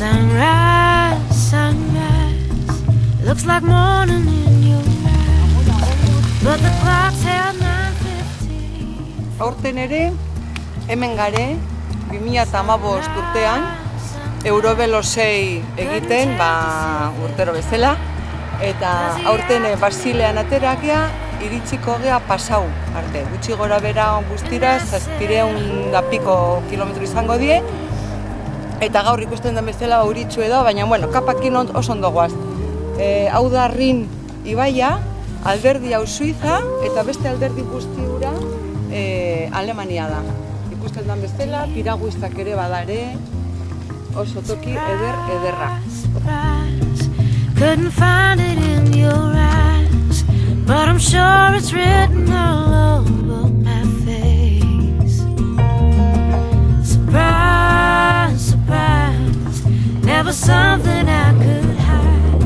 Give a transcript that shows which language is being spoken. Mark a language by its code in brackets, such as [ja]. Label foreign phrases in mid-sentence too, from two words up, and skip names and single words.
[en] Sunrise, sunrise, looks like morning in your eyes, but the clock's held 9:15. [eu] Aurten ere, hemen gare, 2015 urtean, Eurobelo 6 egiten, urtero bezala, eta aurten Basilean aterakia, iritsiko gea pasau arte. Gutxi gora bera guztira, 700 kilometro izango die, eta gaur ikusten den bezala uritxu edo, baina kapakin oso ondo goaz. Hau da Rin ibaia, alderdi hau Suiza, eta beste alderdi guzti hura Alemania da. Ikusten den bezala, piraguiztak ere badare, oso toki ederra. [en] Couldn't find it in your eyes, but I'm sure it's written all over my face. Surprise, surprise, never something I could hide.